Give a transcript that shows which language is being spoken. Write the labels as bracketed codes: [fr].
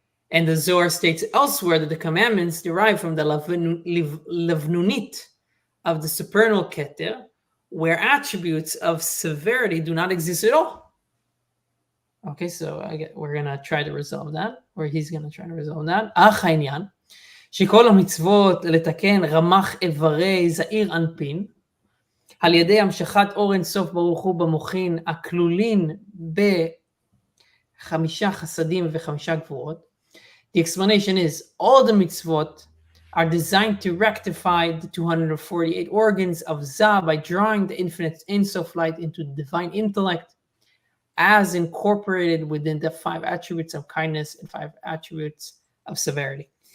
[en] And the Zohar states elsewhere that the commandments derive from the Levnunit of the supernal Keter, where attributes of severity do not exist at all. Okay, so we're going to try to resolve that, or he's going to try to resolve that. [he] אך העניין, שכל המצוות לתקן רמ"ח איברי זעיר אנפין, על ידי המשכת אור אין סוף ברוך הוא במוחין הכלולין 5 חסדים ו5 גבורות. [en] The explanation is, all the mitzvot are designed to rectify the 248 organs of Zah by drawing the infinite Ein Sof light into the divine intellect as incorporated within the 5 attributes of kindness and 5 attributes of severity.